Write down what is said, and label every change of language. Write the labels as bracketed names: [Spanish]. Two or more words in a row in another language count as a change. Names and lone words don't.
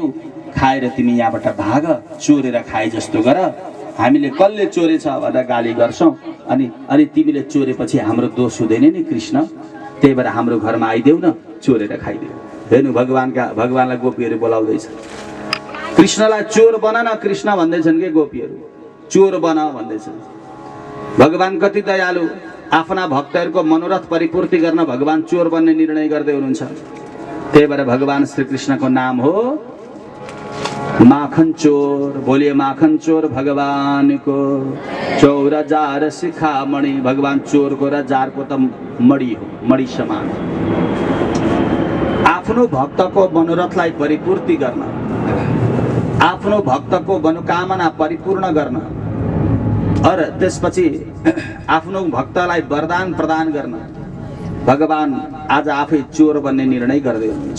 [Nepali] खाएर तिमी यहाँबाट भाग, चोरेर खाए जस्तो गर। हामीले कसले चोरेछ भनेर गाली गर्छौँ, अनि तिमीले चोरेपछि हाम्रो दोष हुँदैन नि कृष्ण। त्यही भएर हाम्रो घरमा आइदेऊ न, चोरेर खाइदेऊ। हेर्नु भगवानलाई गोपीहरू बोलाउँदैछ। कृष्णलाई चोर बना न कृष्ण भन्दैछन् के गोपीहरू, चोर बना भन्दैछन्। भगवान कति दयालु, आफ्ना भक्तहरूको मनोरथ परिपूर्ति गर्न भगवान चोर बन्ने निर्णय गर्दै हुनुहुन्छ। त्यही भएर भगवान श्री कृष्णको नाम हो माखन चोर। [Hindi] बोलिए माखन चोर भगवान को। [Nepali] चौर जार शिखामणि, भगवान चोर को र जार को त मणि हो, मणि समान। आफ्नो भक्तको मनोरथलाई परिपूर्ति गर्न, आफ्नो भक्तको मनोकामना परिपूर्ण गर्न, र त्यसपछि आफ्नो भक्तलाई वरदान प्रदान गर्न भगवान आज आफै चोर बन्ने निर्णय गर्दै हुनुहुन्छ।